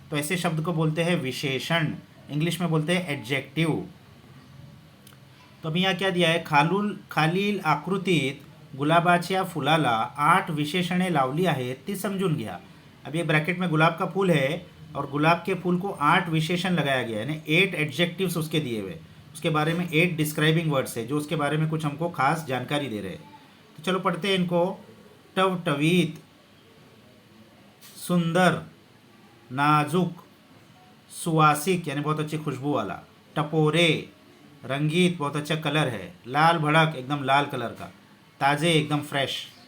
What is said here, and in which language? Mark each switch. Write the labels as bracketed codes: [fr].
[hi] तो ऐसे शब्द को बोलते हैं विशेषण, इंग्लिश में बोलते हैं एडजेक्टिव. तो अभी यहाँ क्या दिया है, [mr] खालील आकृतीत गुलाबाच्या फुलाला 8 विशेषणे लावली आहेत, ती समजून घ्या. [hi] अभी एक ब्रैकेट में गुलाब का फूल है और गुलाब के फूल को 8 विशेषण लगाया गया है, यानी 8 एडजेक्टिव्स उसके दिए हुए, उसके बारे में 8 डिस्क्राइबिंग वर्ड्स है जो उसके बारे में कुछ हमको खास जानकारी दे रहे हैं. तो चलो पढ़ते हैं इनको. [mr] टवटवीत, सुंदर, नाजुक, सुवासिक [hi] यानी बहुत अच्छी खुशबू वाला, [mr] टपोरे, रंगीत [hi] बहुत अच्छा कलर है, [mr] लाल भड़क एकदम लाल कलर का, ताज़े एकदम फ्रेश.